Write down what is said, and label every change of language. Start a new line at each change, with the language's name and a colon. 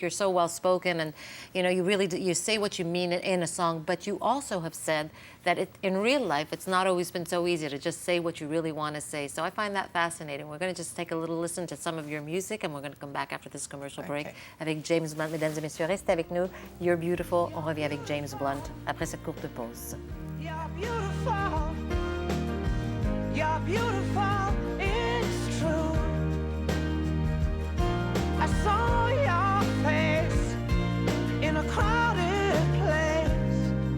English: You're so well spoken, and you know, you really you say what you mean in a song. But you also have said that in real life, it's not always been so easy to just say what you really want to say. So I find that fascinating. We're going to just take a little listen to some of your music, and we're going to come back after this commercial break
French: avec
English: James Blunt.
French: Mesdames et messieurs, restez avec nous.
English: You're beautiful.
French: On revient avec James Blunt après cette courte pause.
English: You're beautiful. You're beautiful, it's true. I saw your face in a crowded place.